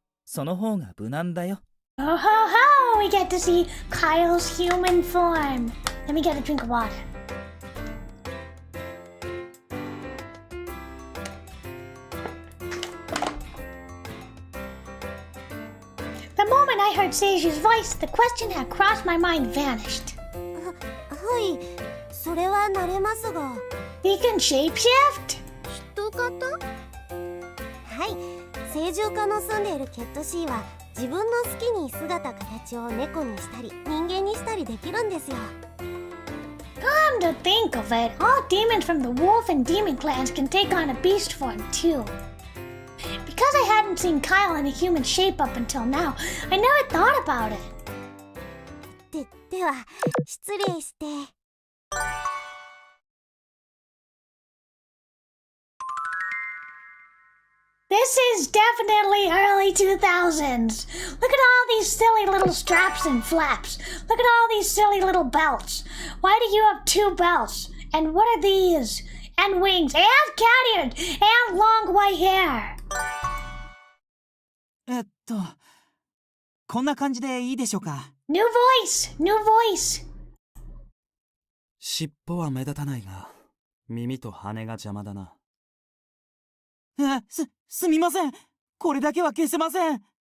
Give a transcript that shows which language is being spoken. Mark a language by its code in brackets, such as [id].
[ja] その方が無難だよ。 [en] Oh ho ho! We get to see Kyle's human form. Let me get a drink of water. The moment I heard Seiju's voice, the question that crossed my mind vanished. [ja] はい、それはなれますが。 [en] He can shapeshift? [ja] 人型？はい、清浄家の住んでいるケットシーは自分の好きに姿形を猫にしたり人間にしたりできるんですよ。 [en] Come to think of it, all demons from the wolf and demon clans can take on a beast form too. Because I hadn't seen Kyle in a human shape up until now, I never thought about it. [ja] では失礼して。 [en] This is definitely early 2000s. Look at all these silly little straps and flaps. Look at all these silly little belts. Why do you have two belts? And what are these? And wings, and cat ears, and long white hair. [ja] こんな感じでいいでしょうか。 [en] New voice, new voice. [ja] 尻尾は目立たないが、耳と羽が邪魔だな。すみません。これだけは消せません。